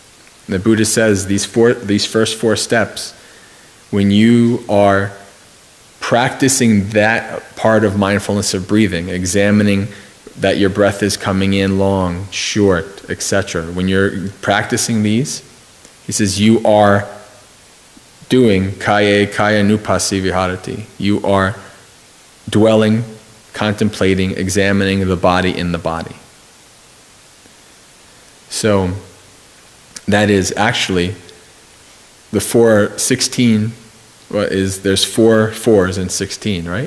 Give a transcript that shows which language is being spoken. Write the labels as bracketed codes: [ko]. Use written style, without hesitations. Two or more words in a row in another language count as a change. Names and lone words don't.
[en] And the Buddha says these first 4 steps, when you are practicing that part of mindfulness of breathing, examining that your breath is coming in long, short, etc. When you're practicing these, he says you are doing [pi] kaya nupasi viharati. [en] You are dwelling, contemplating, examining the body in the body. So that is actually the 16. There's 4 4s in 16, right?